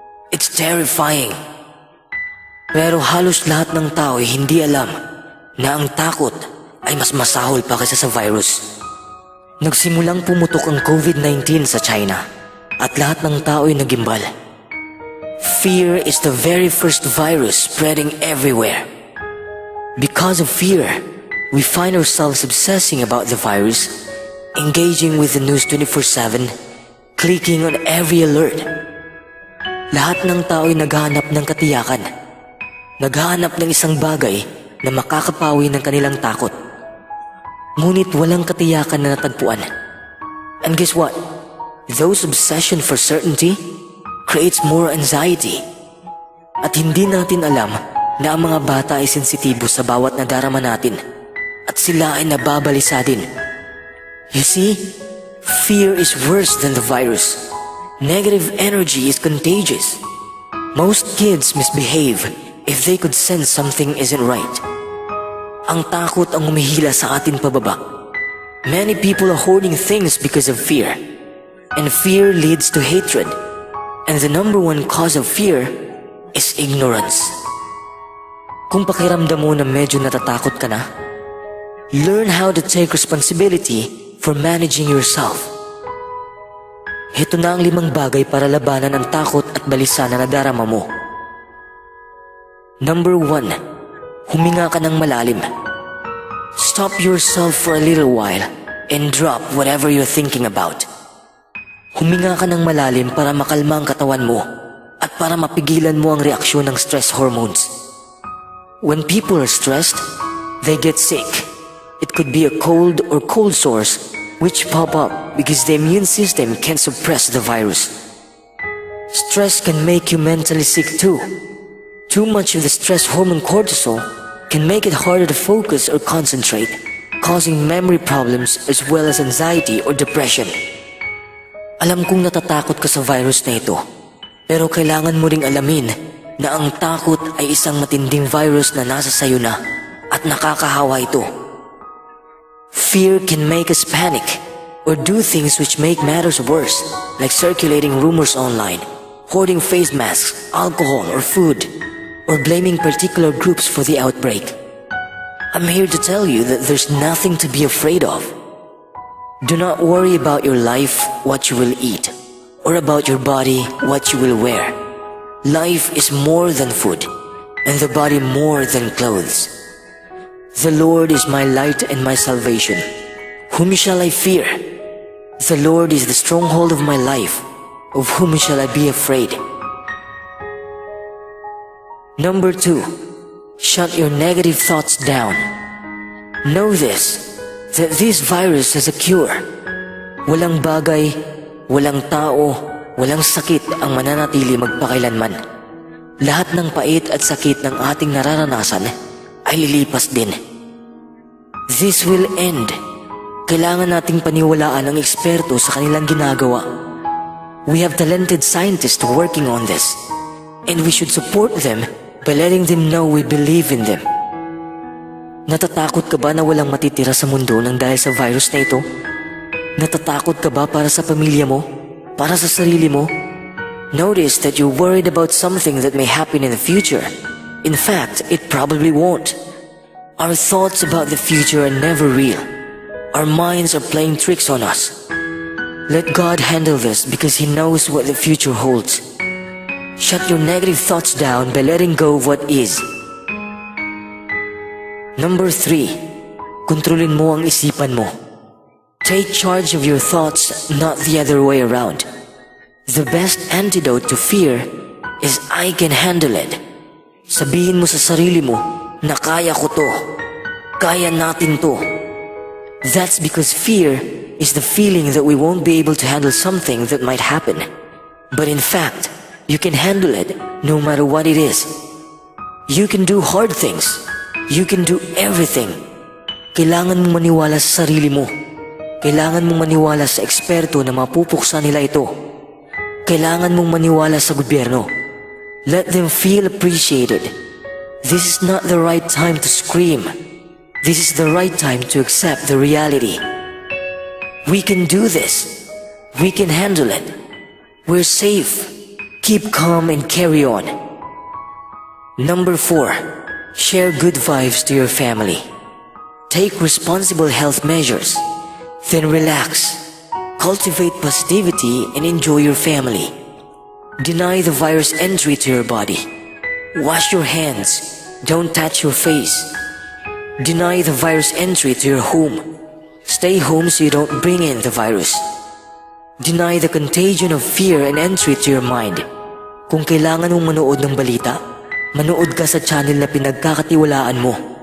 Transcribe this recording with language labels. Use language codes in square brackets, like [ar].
[en] It's terrifying. [tl] Pero halos lahat ng tao ay hindi alam na ang takot ay mas masahol pa kaysa sa virus. Nagsimulang pumutok ang COVID-19 sa China at lahat ng tao ay nagimbal. [en] Fear is the very first virus spreading everywhere. Because of fear, we find ourselves obsessing about the virus, engaging with the news 24/7, clicking on every alert. [tl] Lahat ng tao ay naghahanap ng katiyakan. Naghahanap ng isang bagay na makakapawi ng kanilang takot. Ngunit walang katiyakan na natagpuan. [en] And guess what? Those obsession for certainty creates more anxiety. [tl] At hindi natin alam na ang mga bata ay sensitibo sa bawat nadarama natin at sila ay nababalisa din. [en] You see, fear is worse than the virus. Negative energy is contagious. Most kids misbehave if they could sense something isn't right. [tl] Ang takot ang humihila sa atin pababa. [en] Many people are hoarding things because of fear. And fear leads to hatred. And the number one cause of fear is ignorance. [tl] Kung pakiramdam mo na medyo natatakot ka na, [en] learn how to take responsibility for managing yourself. [tl] Ito na ang 5 bagay para labanan ang takot at balisa na nadarama mo. Number 1, huminga ka ng malalim. [en] Stop yourself for a little while and drop whatever you're thinking about. [tl] Huminga ka ng malalim para makalma ang katawan mo at para mapigilan mo ang reaksyon ng stress hormones. [en] When people are stressed, they get sick. It could be a cold or cold sores which pop up because the immune system can't suppress the virus. Stress can make you mentally sick too. Too much of the stress hormone cortisol can make it harder to focus or concentrate, causing memory problems as well as anxiety or depression. [tl] Alam kong natatakot ka sa virus na ito, pero kailangan mo ring alamin na ang takot ay isang matinding virus na nasa sayo na at nakakahawa ito. [en] Fear can make us panic or do things which make matters worse, like circulating rumors online, hoarding face masks, alcohol or food, or blaming particular groups for the outbreak. I'm here to tell you that there's nothing to be afraid of. Do not worry about your life, what you will eat, or about your body, what you will wear. Life is more than food, and the body more than clothes. The Lord is my light and my salvation. Whom shall I fear? The Lord is the stronghold of my life. Of whom shall I be afraid? Number 2, shut your negative thoughts down. Know this, that this virus has a cure. [tl] Walang bagay, walang tao, walang sakit ang mananatili magpakailanman. Lahat ng pait at sakit ng ating nararanasan ay lilipas din. [en] This will end. [tl] Kailangan nating paniwalaan ang eksperto sa kanilang ginagawa. [en] We have talented scientists working on this, and we should support them by letting them know we believe in them. [tl] Natatakot ka ba na walang matitira sa mundo nang dahil sa virus na ito? Natatakot ka ba para sa pamilya mo? Para sa sarili mo? [en] Notice that you're worried about something that may happen in the future. In fact, it probably won't. Our thoughts about the future are never real. Our minds are playing tricks on us. Let God handle this because He knows what the future holds. Shut your negative thoughts down by letting go of what is. [tl] Number 3, kontrolin mo ang isipan mo. [en] Take charge of your thoughts, not the other way around. The best antidote to fear is I can handle it. Sabihin mo sa sarili mo na kaya ko to. Kaya natin to. That's because fear is the feeling that we won't be able to handle something that might happen. But in fact, you can handle it no matter what it is. You can do hard things. You can do everything. [tl] Kailangan mong maniwala sa sarili mo. Kailangan mong maniwala sa eksperto na mapupuksa nila ito. Kailangan mong maniwala sa gobyerno. [en] Let them feel appreciated. This is not the right time to scream. This is the right time to accept the reality. We can do this. We can handle it. We're safe. Keep calm and carry on. Number 4. Share good vibes to your family. Take responsible health measures. Then relax. Cultivate positivity and enjoy your family. Deny the virus entry to your body. Wash your hands. Don't touch your face. Deny the virus entry to your home. Stay home so you don't bring in the virus. Deny the contagion of fear and entry to your mind. [tl] Kung kailangan mong manood ng balita, manood ka sa channel na pinagkakatiwalaan mo.